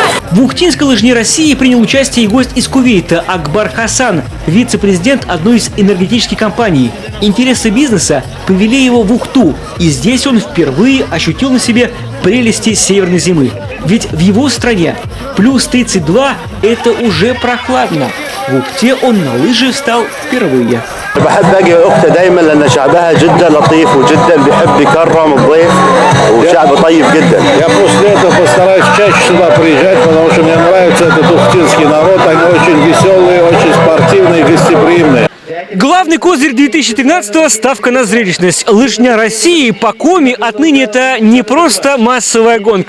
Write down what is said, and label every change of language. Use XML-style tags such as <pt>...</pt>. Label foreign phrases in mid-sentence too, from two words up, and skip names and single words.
<ru>В Ухтинской лыжне России принял участие и гость из Кувейта Акбар Хасан, вице-президент одной из энергетических компаний. Интересы бизнеса повели его в Ухту, и здесь он впервые ощутил на себе прелести северной зимы. Ведь в его стране плюс 32 – это уже прохладно. В Ухте он на лыжи встал впервые.</ru> <ar>بحب اجي اختي دايما لان شعبها جدا لطيف وجدا بيحب يكرم الضيف وشعب طيب جدا.</ar> <ru>Я после этого постараюсь чаще сюда приезжать, потому что мне нравится этот ухтинский народ. Они очень веселые, очень спортивные, гостеприимные. Главный козырь 2013-го – ставка на зрелищность. Лыжня России по Коми отныне это не просто массовая гонка.</ru>